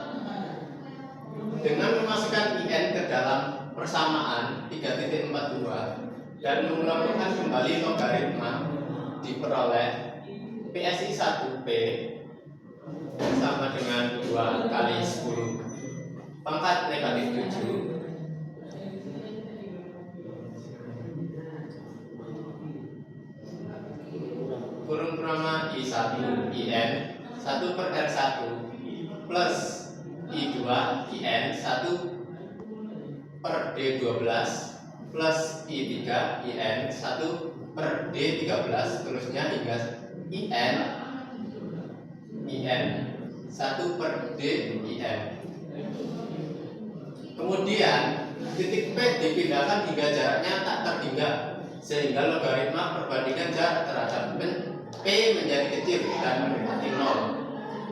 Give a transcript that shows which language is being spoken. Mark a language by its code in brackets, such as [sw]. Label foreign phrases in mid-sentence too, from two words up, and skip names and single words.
[id] Dengan memasukkan IN ke dalam persamaan 3.42 dan mengelompokkan kembali logaritma diperoleh PSI1P sama dengan 2 kali 10 pangkat negatif 7 kurung perama I1 IN 1 per R1 plus I2 IN 1 per D12 plus I3 IN 1 per D13 terusnya hingga IN 1 per D IN. Kemudian titik P dipindahkan hingga jaraknya tak terhingga sehingga logaritma perbandingan jarak terhadap P menjadi kecil dan mendekati 0.